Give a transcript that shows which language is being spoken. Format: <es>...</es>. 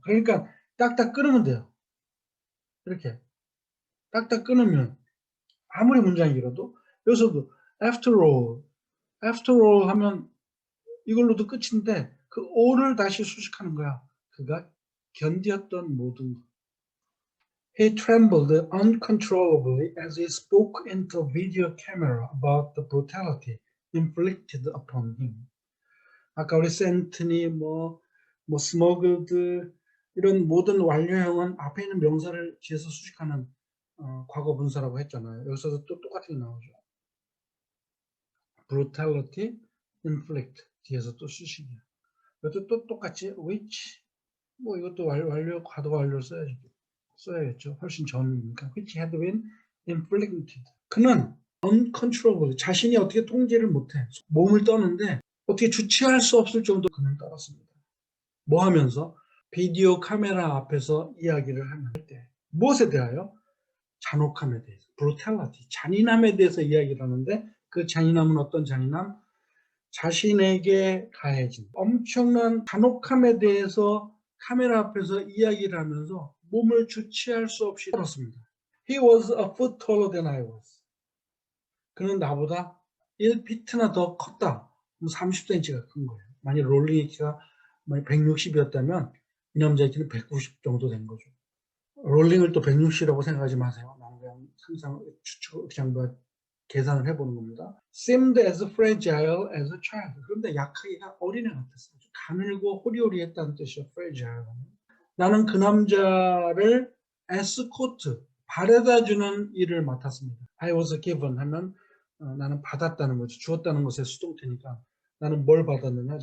<ko>그러니까 딱딱 끊으면 돼요. 이렇게 딱딱 끊으면 아무리 문장이 길어도 여기서도</ko> <en>after all</en> <ko>하면 이걸로도 끝인데 그 all을 다시 수식하는 거야. 그가 견디었던 모든 것.</ko> <en>He trembled uncontrollably as he spoke into video camera about the brutality inflicted upon him.</en> <ko>아까 우리 센트니 스머글드 이런 모든 완료형은 앞에 있는 명사를 뒤에서 수식하는 과거 분사라고 했잖아요. 여기서도 또 똑같은 게 나오죠. brutality, inflict 뒤에서 또 수식이야. 이것도 또 똑같이 which 이것도 완료 과도 완료 써야겠죠. 훨씬 전이니까</ko> <en>which had been inflicted.</en> <ko>그는 uncontrollable 자신이 어떻게 통제를 못해 몸을 떠는데 어떻게 주체할 수 없을 정도 그는 떨었습니다. 뭐 하면서? 비디오 카메라 앞에서 이야기를 할 때. 무엇에 대하여? 잔혹함에 대해서. brutality, 잔인함에 대해서 이야기를 하는데 그 잔인함은 어떤 잔인함? 자신에게 가해진 엄청난 잔혹함에 대해서 카메라 앞에서 이야기를 하면서 몸을 주체할 수 없이 떨었습니다.</ko> <en>He was a foot taller than I was.</en> <ko>그는 나보다 1피트나 더 컸다. 30cm가 큰 거예요. 만약 롤링의 키가 160이었다면 이 남자의 키는 190 정도 된 거죠. 롤링을 또 160이라고 생각하지 마세요. 나는 그냥 상상, 추측, 그냥 계산을 해보는 겁니다.</ko> <en>Seemed as fragile as a child.</en> <ko>그런데 약하기가 어린애 같았어요. 가늘고 호리호리했다는 뜻이죠.</ko> <en>fragile.</en> <ko>나는 그 남자를 에스코트, 바래다주는 일을 맡았습니다.</ko> <en>I was given</en> <ko>하면 나는 받았다는 거죠. 주었다는 것의 수동태니까 나는 뭘 받았느냐?</ko>